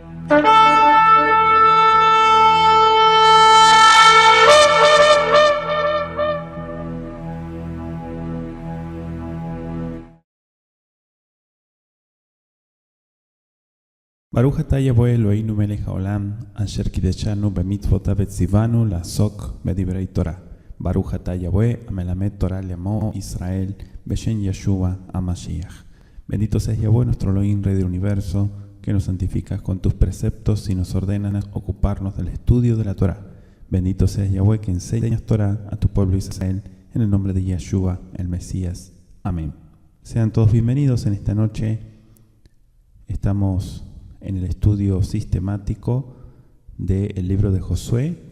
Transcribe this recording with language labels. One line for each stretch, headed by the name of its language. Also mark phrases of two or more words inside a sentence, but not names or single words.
Hebrew: ברוך אתה יהוה אלוהינו מלך העולם אשר קדשנו במצוותיו וציוונו לעסוק בדברי תורה. ברוך אתה יהוה המלמד תורה לעמו ישראל בשם ישוע המשיח.
Spanish: Bendito seas Yahweh, nuestro Elohim, Rey del Universo, que nos santificas con tus preceptos y nos ordenas ocuparnos del estudio de la Torah. Bendito seas Yahweh, que enseñas Torah a tu pueblo Israel, en el nombre de Yeshua, el Mesías. Amén. Sean todos bienvenidos en esta noche. Estamos en el estudio sistemático del libro de Josué.